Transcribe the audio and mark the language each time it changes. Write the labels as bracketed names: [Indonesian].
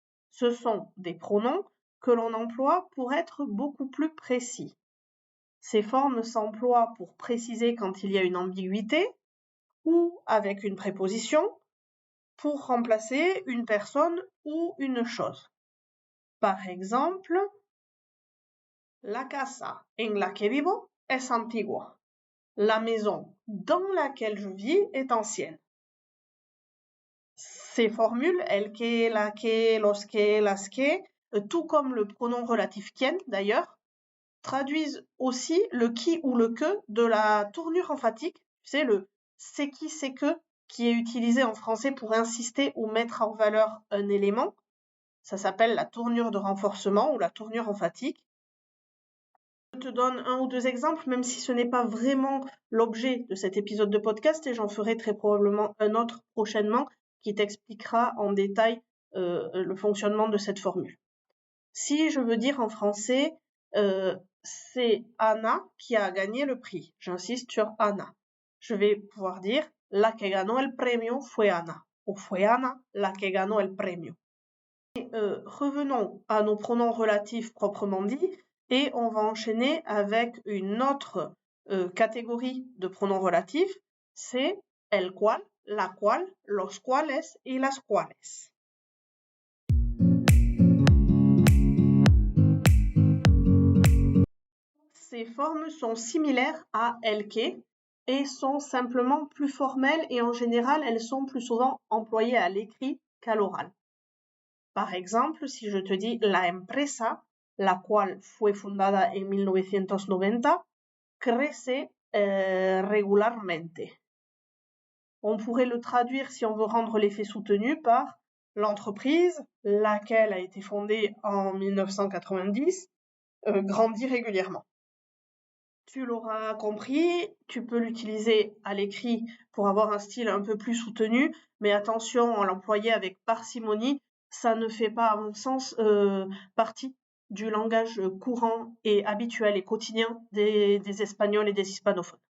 [French] Ce sont des pronoms que l'on emploie pour être beaucoup plus précis. Ces formes s'emploient pour préciser quand il y a une ambiguïté ou avec une préposition pour remplacer une personne ou une chose. Par exemple, [Spanish] la casa en la que vivo es antigua. [French] La maison dans laquelle je vis est ancienne. Ces formules, el que, la que, los que, las que, tout comme le pronom relatif quien d'ailleurs, traduisent aussi le qui ou le que de la tournure emphatique, c'est le c'est qui, c'est que, qui est utilisé en français pour insister ou mettre en valeur un élément. Ça s'appelle la tournure de renforcement ou la tournure emphatique. Je te donne un ou deux exemples, même si ce n'est pas vraiment l'objet de cet épisode de podcast, et j'en ferai très probablement un autre prochainement qui t'expliquera en détail le fonctionnement de cette formule. Si je veux dire en français, c'est Anna qui a gagné le prix. J'insiste sur Anna. Je vais pouvoir dire [Spanish] la que ganó el premio fue Ana. Ou fue Ana la que ganó el premio. [French] Et, revenons à nos pronoms relatifs proprement dits et on va enchaîner avec une autre catégorie de pronoms relatifs. [Spanish] C'est el cual, la cual, los cuales y las cuales. [French] Ces formes sont similaires à el que et sont simplement plus formelles et en général, elles sont plus souvent employées à l'écrit qu'à l'oral. Par exemple, si je te dis [Spanish] la empresa, la cual fue fundada en 1990, crece regularmente. [French] On pourrait le traduire si on veut rendre l'effet soutenu par l'entreprise, laquelle a été fondée en 1990, grandit régulièrement. Tu l'auras compris, tu peux l'utiliser à l'écrit pour avoir un style un peu plus soutenu, mais attention à l'employer avec parcimonie, ça ne fait pas, à mon sens, partie du langage courant et habituel et quotidien des Espagnols et des hispanophones.